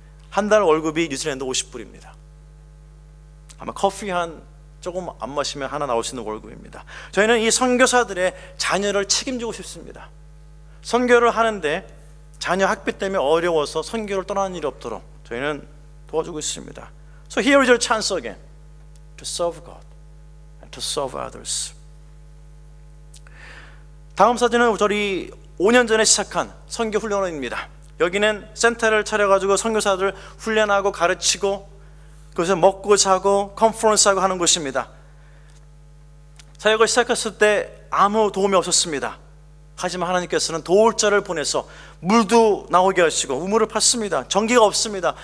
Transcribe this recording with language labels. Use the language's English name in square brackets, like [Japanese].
[Korean] 한 달 월급이 뉴질랜드 50불입니다. 아마 커피 조금 안 마시면 하나 나올 수 있는 월급입니다. 저희는 이 선교사들의 자녀를 책임지고 싶습니다. 선교를 하는데 자녀 학비 때문에 어려워서 선교를 떠나는 일이 없도록 저희는 도와주고 있습니다. [English] So here is your chance again to serve God and to serve others. [Korean] 다음 사진은 저희 5년 전에 시작한 선교 훈련원입니다. 여기는 센터를 차려가지고 선교사들 훈련하고 가르치고 그래서 먹고 자고 컨퍼런스하고 하는 곳입니다. 사역을 시작했을 때 아무 도움이 없었습니다. 하지만 하나님께서는 도울 자를 보내서 물도 나오게 하시고 우물을 팠습니다. 전기가 없습니다.